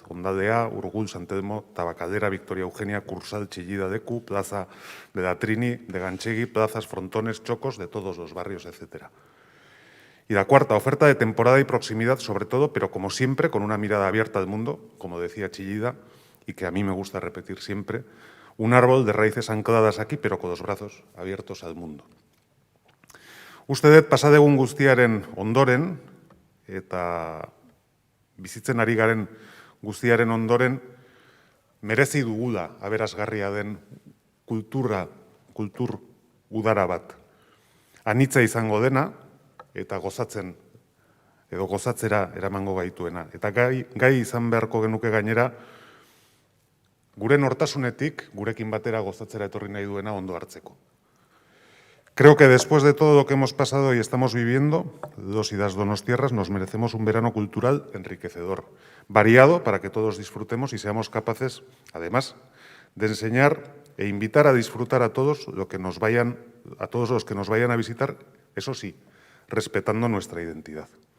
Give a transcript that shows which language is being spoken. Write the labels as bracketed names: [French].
[Spanish] Hondaldea, Urgul, Sant Telmo, Tabacalera, Victoria Eugenia, Cursal, Chillida, Deku, Plaza de la Trini, de Ganchegui, plazas, frontones, chocos de todos los barrios, etc. Y la cuarta, oferta de temporada y proximidad sobre todo, pero como siempre, con una mirada abierta al mundo, como decía Chillida, y que a mí me gusta repetir siempre, un árbol de raíces ancladas aquí, pero con los brazos abiertos al mundo. [Basque] Uste dut pasadegun guztiaren ondoren, eta bizitzen ari garen guztiaren ondoren, merezi dugula aberasgarria den kultur udara bat. Anitza izango dena, eta gozatzen, edo gozatzera eramango gaituena. Eta gai izan beharko genuke gainera, gure nortasunetik, gurekin batera gozatzera etorri nahi duena ondo hartzeko. [Spanish] Creo que después de todo lo que hemos pasado y estamos viviendo, los y las donostiarras nos merecemos un verano cultural enriquecedor, variado para que todos disfrutemos y seamos capaces, además, de enseñar e invitar a disfrutar a todos los que nos vayan a visitar, eso sí, respetando nuestra identidad.